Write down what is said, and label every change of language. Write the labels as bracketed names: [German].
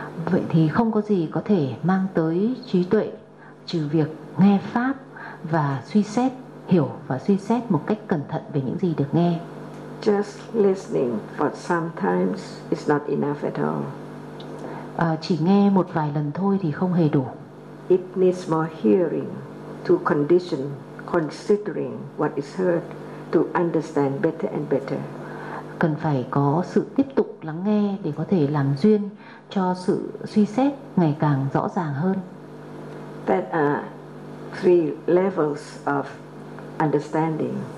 [Vietnamese] Vậy thì không có gì có thể mang tới trí tuệ trừ việc nghe pháp và suy xét, hiểu và suy xét một cách cẩn thận về những gì được nghe. [English] Just listening for sometimes is not enough at all. [Vietnamese] Chỉ nghe một vài lần thôi thì không hề đủ. [English] It needs more hearing to condition considering what is heard to understand better and better. [Vietnamese] Cần phải có sự tiếp tục lắng nghe để có thể làm duyên cho sự suy xét ngày càng rõ ràng hơn. [English] That are three levels of understanding.